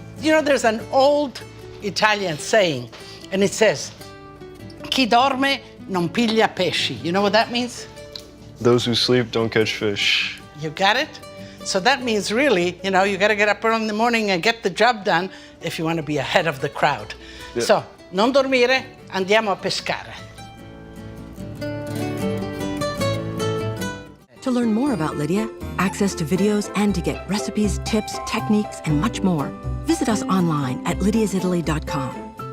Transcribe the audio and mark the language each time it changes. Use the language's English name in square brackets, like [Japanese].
[English] You know, there's an old Italian saying, and it says, [Italian] "Chi dorme non piglia pesci." [English] You know what that means? Those who sleep don't catch fish. You got it? So that means really, you know, you got to get up early in the morning and get the job done if you want to be ahead of the crowd. Yeah. [Italian] So, non dormire, andiamo a pescare. [English] To learn more about Lidia, access to videos, and to get recipes, tips, techniques, and much more, visit us online at lidiasitaly.com.